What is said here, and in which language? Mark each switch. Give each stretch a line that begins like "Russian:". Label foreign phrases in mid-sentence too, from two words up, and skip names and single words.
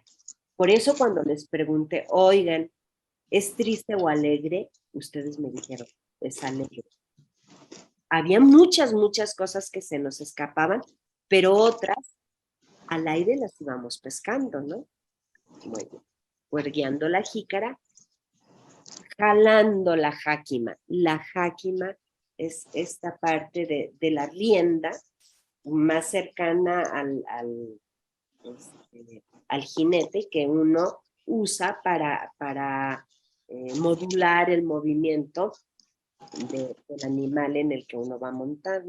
Spanish: Por eso cuando les pregunté, oigan, ¿es triste o alegre? Ustedes me dijeron, es alegre. Había muchas cosas que se nos escapaban, pero otras al aire las íbamos pescando, ¿no? Muy bien. Juergueando la jícara, jalando la jáquima. La jáquima es esta parte de la rienda más cercana al jinete que uno usa para modular el movimiento del animal en el que uno va montando.